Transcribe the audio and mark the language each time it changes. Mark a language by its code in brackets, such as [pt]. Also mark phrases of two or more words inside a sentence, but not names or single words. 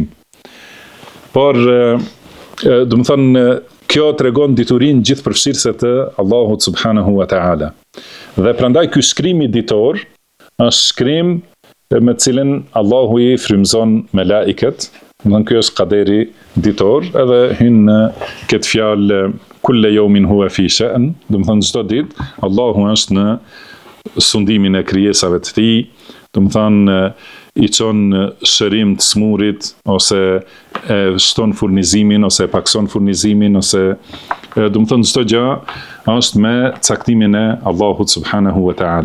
[sq] Por do të thonë kjo tregon diturinë gjithëpërfshirëse të Allahut [ar] سبحانه وتعالى. [sq] Dhe prandaj ky shkrim i ditor është shkrim me cilin Allahu i frymëzon melaiket. Do ky është qaderi ditor, edhe hyn në këtë fjalë [ar] كل يوم هو في شأن, [sq] do të thonë çdo ditë Allahu është në sundimin e krijesave të tij, do të thonë i çon shërim të smurit, ose e shton furnizimin, ose e pakson furnizimin, ose do të thonë çdo gjë është me caktimin e Allahut [ar] سبحانه وتعالى.